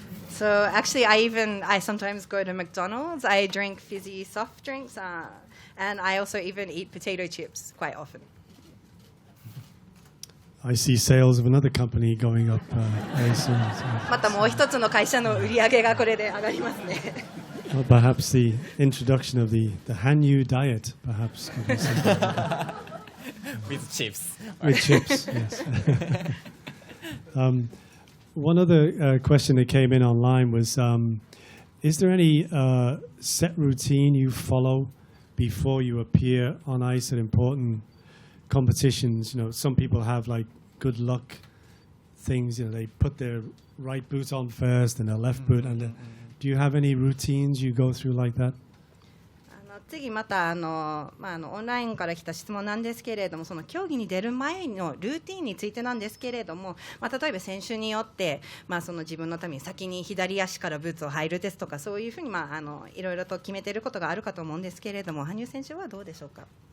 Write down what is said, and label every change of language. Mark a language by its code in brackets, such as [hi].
[en] So actually, I sometimes go to McDonald's. I drink fizzy soft drinks, and I also even eat potato chips quite often. I see sales of another company going up very soon. [ja] またもう一つの会社の売り上げがこれで上がりますね。 [en] Well, perhaps the introduction of the Hanyu diet, perhaps. Could be something like that. With chips. With chips, yes. One other question that came in online was, is there any set routine you follow before you appear on ice at important competitions? You know, some people have like good luck things. You know, they put their right boot on first and their left boot. And do you have any routines you go through like that? [ja] 次またオンラインから来た質問なんですけれども、その競技に出る前のルーティンについてなんですけれども、例えば選手によって、その自分のために先に左足からブーツを履いるですとか、そういうふうに、いろいろと決めていることがあるかと思うんですけれども、羽生選手はどうでしょうか。